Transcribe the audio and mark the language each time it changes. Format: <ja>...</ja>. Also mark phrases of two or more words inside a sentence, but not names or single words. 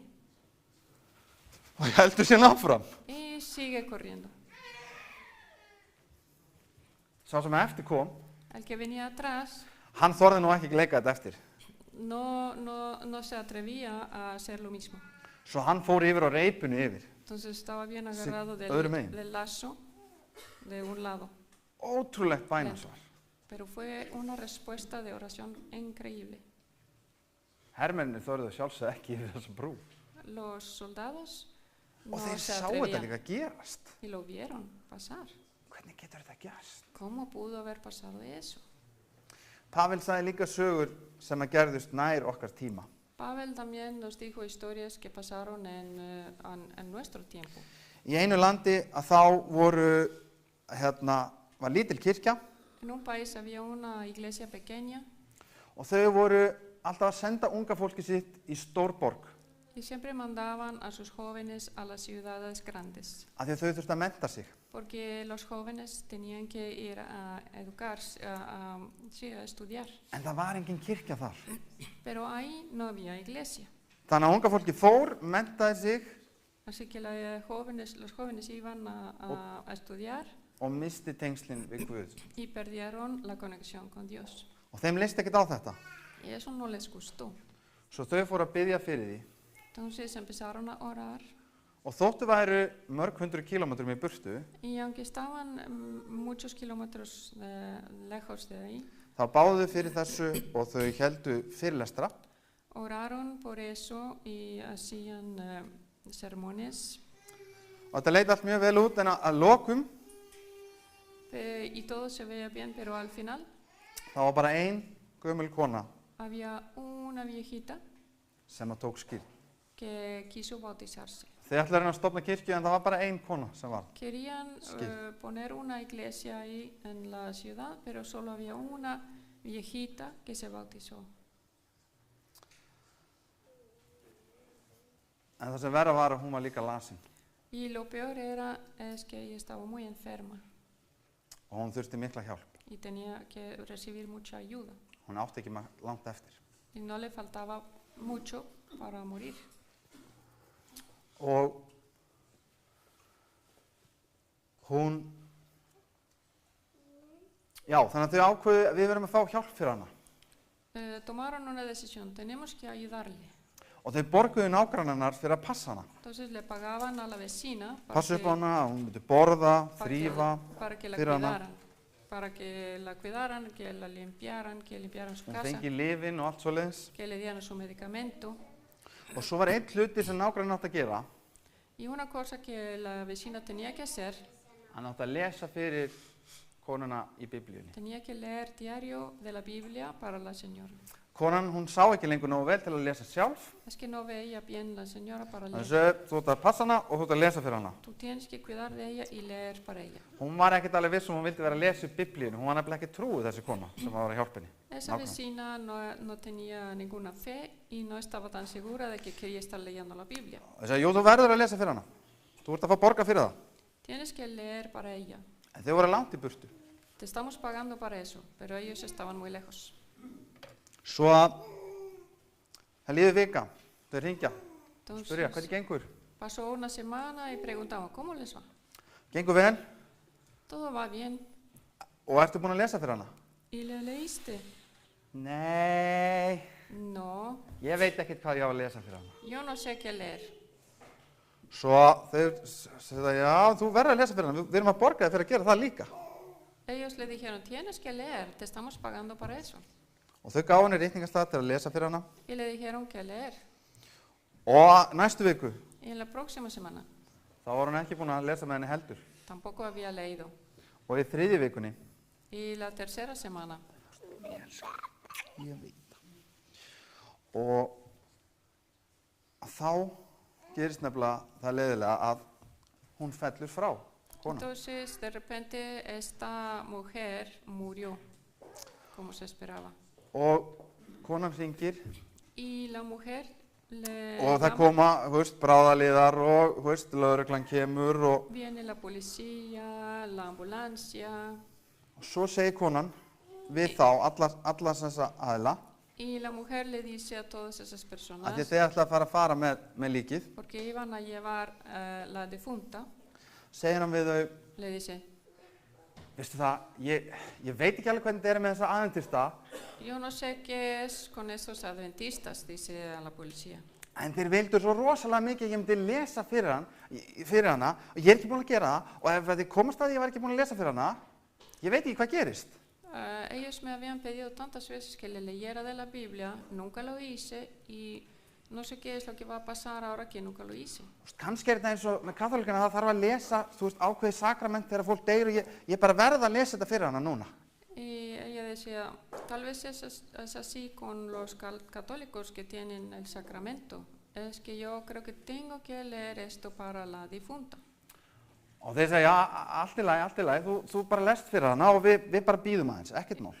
<is>Og heldur sér áfram.</is> <es>y sigue corriendo.</es> <is>Sá sem eftir kom,</is> <es>El que venía atrás</es> <is>hann þorði nú ekki leika þetta eftir.</is> <es>no se atrevía a hacer lo mismo.</es> <is>Svo hann fór yfir á reipinu yfir.</is> <es>Entonces estaba bien agarrado</es> <is>öðru megin.</is> <es>del lazo de un lado.</es> <is>Ótrúlegt bænasvar.</is> <es>Pero fue una respuesta de oración increíble.</es> <is>Hermennir þorðu sjálfsögðu ekki yfir þessa brú.</is> <es>Los soldados</es> <is>Og</is> <es>no</es> <is>þeir</is> <es>se</es> <is>sáu þetta</is> <es>atrevían.</es> <is>líka gerast.</is> <es>Y lo vieron pasar.</es> <is>Hvernig getur þetta gerst?</is> <es>¿Cómo pudo haber pasado eso?</es> <is>Pavel sagði líka sögur sem að gerðust nær okkar tíma.</is> <es>Pavel también nos dijo historias que pasaron en nuestro tiempo.</es> <is>Í einu landi að þá var lítil kirkja</is> <es>En un país había una iglesia pequeña</es> <is>og þau voru alltaf að senda unga fólki sitt í stórborg</is> <es>y siempre mandaban a sus jóvenes a las ciudades grandes,</es> <is>af því að þau þurftu að mennta sig.</is> <es>porque los jóvenes tenían que ir a educarse, sí, a estudiar.</es> <is>En það var engin kirkja þar.</is> <es>Pero ahí no había iglesia.</es> <is>Þannig að unga fólki fór, menntaði sig</is> <es>Así que los jóvenes iban a estudiar</es> <is>og misti tengslin við Guð.</is> <es>y perdieron la conexión con Dios.</es> <is>Og þeim leist ekkert á þetta.</is> <es>Y eso no les gustó.</es> <is>Svo þau fóru að biðja fyrir því</is> <es>Entonces empezaron a orar</es> <is>og þóttu væru mörg hundru kílómetrum í burtu,</is> <es>y aunque estaban muchos kilómetros lejos de ahí,</es> <is>þá báðu þau fyrir þessu og þau héldu fyrirlestra.</is> <es>oraron por eso y hacían sermones</es> <is>Og þetta leit allt mjög vel út en að lokum</is> <es>y todo se veía bien, pero al final</es> <is>þá var bara ein gömul kona</is> <es>había una viejita</es> <is>sem að tók skýrn.</is> <es>que quiso bautizarse.</es> <is>Þau ætlaðu að reyna að stofna kirkju en það var bara ein kona sem var.</is> <es>Querían poner una iglesia ahí en la ciudad, pero solo había una viejita que se bautizó.</es> <is>En það sem verra var að hún var líka lasin</is> <es>Y lo peor es que ella estaba muy enferma</es> <is>og hún þurfti mikla hjálp.</is> <es>y tenía que recibir mucha ayuda.</es> <is>Hún átti ekki langt eftir.</is> <es>Y no le faltaba mucho para morir.</es> <is>Og hún, já, þannig að þau ákveðu að við verðum að fá hjálp fyrir hana.</is> <es>Tomaron una decisión, tenemos que ayudarle.</es> <is>Og þau borguðu nágrannarnar fyrir að passa hana.</is> <es>Entonces le pagaban a la vecina</es> <is>Passa upp á hana, að hún myndi borða, þrífa</is> <es>para que la</es> <is>fyrir hana.</is> <es>cuidaran, para que la cuidaran, que la limpiaran, que limpiaran su</es> <is>Hún</is> <es>casa,</es> <is>fengi lyfin og allt svoleiðis.</is> <es>que le dieran su medicamento.</es> <is>Og svo var einn hluti sem nágrann átti að gera.</is> <es>Y una cosa que la vecina tenía que hacer,</es> <is>Hann átti að lesa fyrir konuna í Biblíunni.</is> <es>tenía que leer diario de la Biblia para la señora.</es> <is>Konan, hún sá ekki lengur nógu vel til að lesa sjálf.</is> <es>Es que no veía bien la señora para</es> <is>Þannig</is> <es>leer.</es> <is>að þú átti að passa hana og þú átti að lesa fyrir hana.</is> <es>Tú tienes que cuidar de ella y leer para ella.</es> <is>Hún var ekkert alveg viss hún vildi vera að lesa upp Biblíunni. Hún var nefnilega ekki trúið þessi kona sem var að hjálpa henni.</is> <es>Esa vecina no tenía ninguna fe y no estaba tan segura de que quería estar leyendo la Biblia.</es> <is>Og sagði, jú, þú verður að lesa fyrir hana. Þú ert að fá borga fyrir það.</is> <es>Tienes que leer para ella.</es> <is>En þau voru langt í burtu.</is> <es>Te estamos pagando para eso, pero ellos estaban muy lejos.</es> <is>Svo að það líður vika. Þau hringja. Spurja,</is> <es>Entonces</es> <is>hvernig gengur?</is> <es>pasó una semana y preguntaba, ¿cómo les va?</es> <is>Gengur vel?</is> <es>Todo va bien.</es> <is>Og ertu búin að lesa fyrir hana?</is> <es>¿Y le leíste?</es> <is>Nei,</is> <es>No,</es> <is>ég veit ekkert hvað ég á að lesa fyrir hana.</is> <es>yo no sé qué leer.</es> <is>Svo þau segja, já, þú verður að lesa fyrir hana. Við erum að borga þig fyrir að gera það líka.</is> <es>Ellos le dijeron, tienes que leer, te estamos pagando para eso.</es> <is>Og þau gáðu henni reikningastað til að lesa fyrir hana.</is> <es>Y le dijeron que leer.</es> <is>Og næstu viku,</is> <es>Y en la próxima semana</es> <is>þá var hún ekki búin að lesa með henni heldur.</is> <es>tampoco había leído.</es> <is>Og í þriðju vikunni,</is> <es>Y la tercera semana,</es> <is>ég veit það. Og þá gerist nefnilega það leiðilega að hún fellur frá, kona.</is> <es>entonces de repente esta mujer murió, como se esperaba.</es> <is>Og konan hringir</is> <es>Y la mujer le</es> <is>og það</is> <es>llama,</es> <is>koma, þú veist, bráðaliðar og, þú veist, lögreglan kemur og</is> <es>viene la policía, la ambulancia,</es> <is>svo segir konan við þá, allar þessa aðila,</is> <es>y la mujer le dice a todas esas</es> <is>að</is> <es>personas,</es> <is>því þeir ætla að fara með líkið,</is> <es>porque iban a llevar la difunta,</es> <is>segir hann við þau,</is> <es>le dice,</es> <is>veistu það, ég veit ekki alveg hvernig þetta er með þessa aðventista,</is> <es>yo no sé qué es con esos adventistas, dice a la policía.</es> <is>en þeir vildu svo rosalega mikið að ég myndi lesa fyrir hana og ég er ekki búin að gera það og ef þið komast að ég var ekki búin að lesa fyrir hana, ég veit ekki hvað gerist.</is> <es>Ellos me habían pedido tantas veces que le leyera de la Biblia, nunca lo hice y no sé qué es lo que va a pasar ahora que nunca lo hice.</es> <is>Kannski þetta eins og með kaþólikana, það þarf að lesa, ákveðið sakrament þegar fólk deyr og ég bara verð að lesa þetta fyrir hana núna.</is> <es>Y ella decía, tal vez es así con los católicos que tienen el sacramento. Es que yo creo que tengo que leer esto para la difunta.</es> <is>Og þeir segja, allt í lagi, þú bara lest fyrir hana og við bara bíðum aðeins, ekkert mál.</is>